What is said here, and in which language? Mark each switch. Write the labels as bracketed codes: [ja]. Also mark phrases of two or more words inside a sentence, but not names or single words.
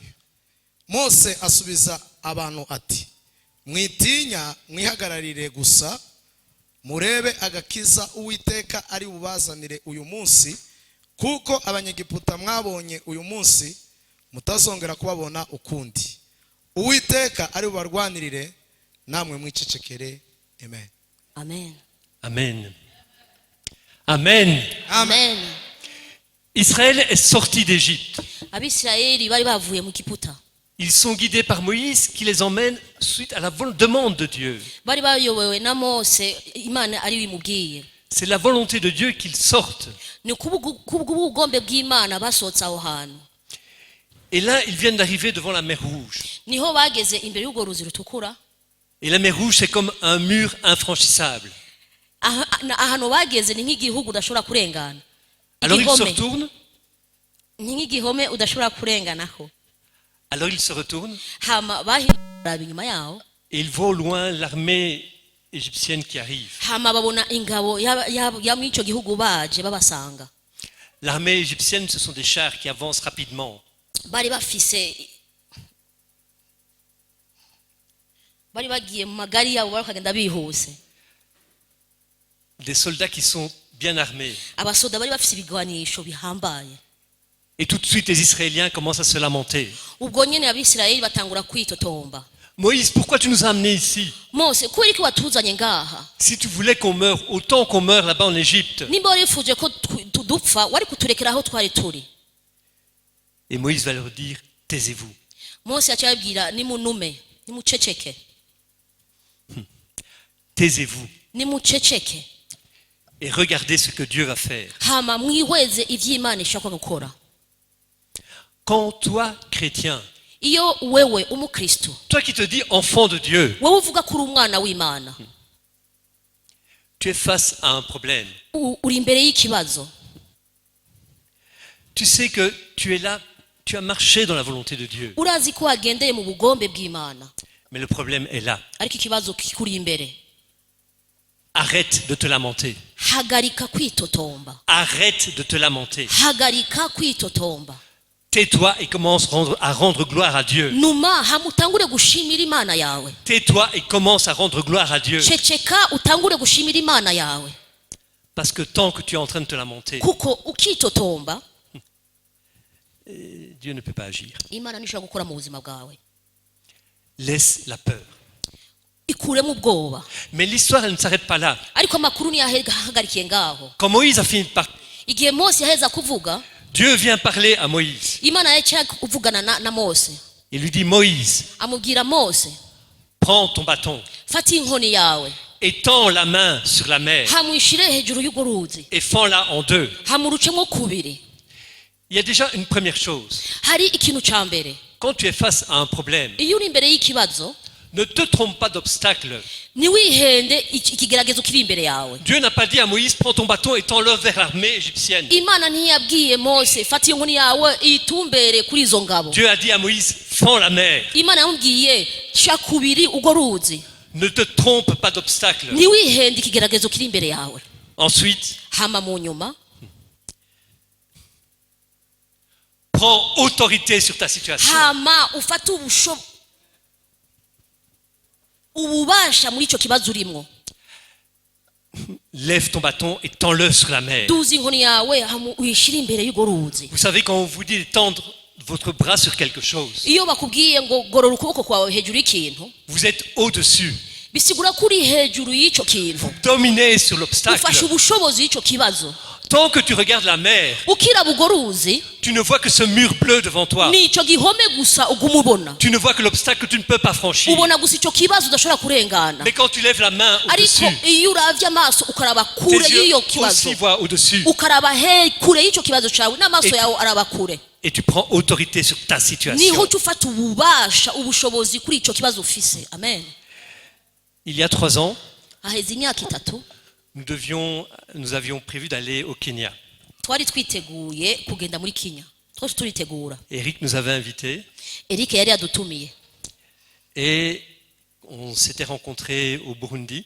[rw] Mose asubiza abantu ati, mwitinya mwihagararire gusa murebe agakiza Uwiteka ari bubazanire uyu munsi, kuko abanyagiputa mwabonye uyu munsi mutazongera kubabona ukundi. Uwiteka ari bubarwanirire namwe mwicecekere. Amen. Amen. Amen. Amen. Amen. [fr] Israël est sorti d'Égypte. [rn] Abisirayeli bari bavuye mu Giputa. [fr] Ils sont guidés par Moïse qui les emmène suite à la demande de Dieu. [rn] Bari bayobowe na Mose, Imana ari bimubwiye. [fr] C'est la volonté de Dieu qu'ils sortent. [rn] Ni kubw'ubugombe bw'Imana basohotse aho hantu. [fr] Et là, ils viennent d'arriver devant la mer Rouge. [rn] Niho bageze imbere y'urwo ruzi rutukura. [fr] Et la mer Rouge, c'est comme un mur infranchissable. [rn] Ahantu bageze ni nk'igihugu udashobora kurengana. [fr] Alors ils se retournent. [rn] Ni nk'igihome udashobora kurenganaho. [fr] Alors ils se retournent. [rn] Hama bahindura inyuma yaho. [fr] Et ils voient au loin l'armée égyptienne qui arrive. [rn] Hama babona ingabo ya mw'ico gihugu baje babasanga. [fr] L'armée égyptienne, ce sont des chars qui avancent rapidement. [rn] Bari bagiye mu magari yabo bakagenda bihuse. [fr] Des soldats qui sont bien armés. [rn] Abasoda bari bafise ibigwanisho bihambaye. [fr] Et tout de suite, les Israéliens commencent à se lamenter. [rn] Ubwo nyene abisirayeli batangura kwitotomba. [fr] Moïse, pourquoi tu nous as amenés ici? [rn] Mose, kubera iki watuzanye ngaha? [fr] Si tu voulais qu'on meure autant qu'on meurt là-bas en Égypte. [rn] Nimba warifuje ko dupfa, wari kuturekera aho twari turi. [fr] Et Moïse va leur dire, taisez-vous. [rn] Mose acabwira nimunume, nimuceceke. [fr] Taisez-vous. [rn] Nimuceceke. [fr] Et regardez ce que Dieu va faire. [rn] Hama mwihweze ivy'Imana ishaka gukora. [fr] Quand toi, chrétien, [rn] Iyo wewe umukristo, [fr] toi qui te dis enfant de Dieu, [rn] wewe uvuga kuri umwana w'Imana, [fr] tu es face à un problème. [rn] uri imbere y'ikibazo. [fr] Tu sais que tu es là, tu as marché dans la volonté de Dieu. [rn] Urazi ko wagendeye mu bugombe bw'Imana. [fr] Mais le problème est là. [rn] ariko ikibazo kikuri imbere. [fr] Arrête de te lamenter. [rn] Hagarika kwitotomba. [fr] Arrête de te lamenter. [rn] Hagarika kwitotomba. [fr] Tais-toi et commence à rendre gloire à Dieu. [rn] Numa hamutangure gushimira Imana yawe. [fr] Tais-toi et commence à rendre gloire à Dieu. [rn] Ceceka utangure gushimira Imana yawe. [fr] Parce que tant que tu es en train de te lamenter, [rn] Kuko ukitotomba, [fr] Dieu ne peut pas agir. [rn] Imana nishobora gukora mu buzima bwawe. [fr] Laisse la peur. [rn] Ikuremo ubwoba. [fr] Mais l'histoire, elle ne s'arrête pas là. [rn] Ariko amakuru ntiyahagarikiye ngaho. [fr] Quand Moïse a fini de parler, [rn] Igihe Mose yaheza kuvuga, [fr] Dieu vient parler à Moïse. [rn] Imana yaciye kuvugana na Mose. [fr] Il lui dit, Moïse, [rn] Amubwira Mose, [fr] prends ton bâton, [rn] fata inkoni yawe, [fr] étends la main sur la mer [rn] hamwishire hejuru y'urwo ruzi, [fr] et fends-la en deux. [rn] hamurucemo kubiri. [fr] Il y a déjà une première chose. [rn] Hari ikintu ca mbere. [fr] Quand tu es face à un problème, [rn] Iyo uri imbere y'ikibazo, [fr] ne te trompe pas d'obstacle. [rn] ntiwihende ikigeragezo kiri imbere yawe. [fr] Dieu n'a pas dit à Moïse, prends ton bâton et tends-le vers l'armée égyptienne. [rn] Imana ntiyabwiye Mose, fata inkoni yawe itumbere kuri izo ngabo. [fr] Dieu a dit à Moïse, fends la mer. [rn] Imana yamubwiye ca kubiri urwo ruzi. [fr] Ne te trompe pas d'obstacle. [rn] Ntiwihende ikigeragezo kiri imbere yawe. [fr] Ensuite, [rn] Hama mu nyuma, [fr] prends autorité sur ta situation. [rn] hama ufate ububasha muri ico kibazo urimo. [fr] Lève ton bâton et tends-le sur la mer. [rn] Duza inkoni yawe uyishire imbere y'urwo ruzi. [fr] Vous savez, quand on vous dit de tendre votre bras sur quelque chose, [rn] Iyo bakubwiye ngo gorora ukuboko kwawe hejuru y'ikintu, [fr] vous êtes au-dessus. [rn] bisigura kuri hejuru y'ico kintu. [fr] Dominez sur [rn] Ufashe [fr] l'obstacle. [rn] ubushobozi y'ico kibazo. [fr] Tant que tu regardes la mer, [rn] Ukiraba urwo ruzi, [fr] tu ne vois que ce mur bleu devant toi. [rn] nico gihome gusa uguma ubona. [fr] Tu ne vois que l'obstacle que tu ne peux pas franchir. [rn] Ubona gusa ico kibazo udashobora kurengana. [fr] Mais quand tu lèves la main [rn] Ariko [fr] au-dessus, [rn] iyo uravye amaso ukaraba kure [fr] tes [rn] y'iyo [fr] yeux [rn] kibazo, [fr] aussi voient au-dessus. [rn] ukaraba kure y'ico kibazo cawe, n'amaso yawe araba kure. [fr] Et tu prends autorité sur ta [rn] Niho [fr] situation. [rn] uca ufata ububasha, ubushobozi kuri ico kibazo ufise. Amen. [fr] Il y a 3 ans, [rn] Haheze imyaka 3 [fr] nous avions prévu d'aller au Kenya. [rn] twari twiteguye kugenda muri Kenya. Twose turitegura. [fr] Eric nous avait invités [rn] Eric yari yadutumiye. [fr] et on s'était rencontrés au Burundi.